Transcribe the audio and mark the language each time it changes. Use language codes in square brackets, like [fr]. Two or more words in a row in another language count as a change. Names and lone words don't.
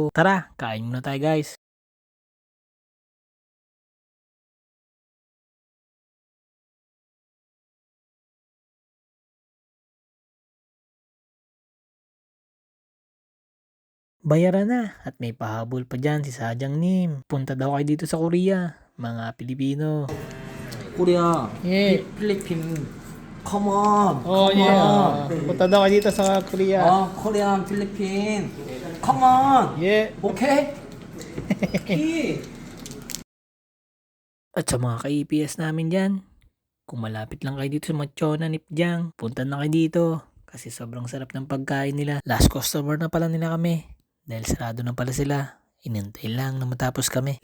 [tl] Tara, kain muna tayo guys. Bayaran na at may pahabol pa dyan si Sadyang Nim. Punta daw kayo dito sa Korea, mga Pilipino. [ko] 코리아. [en] Yeah. [ko] 필리핀. [en] Come on. Oh Come yeah. on. [tl] Punta daw kayo dito sa Korea. [ko] 코리안 필리핀. [en] Come on. Yeah. Okay. Okay. [tl] At sa mga ka-EPS namin dyan, kung malapit lang kayo dito sa Machona, Nipjang, punta na kayo dito. Kasi sobrang sarap ng pagkain nila. Last customer na pala nila kami. Dahil sarado na pala sila. Inintay lang na matapos kami.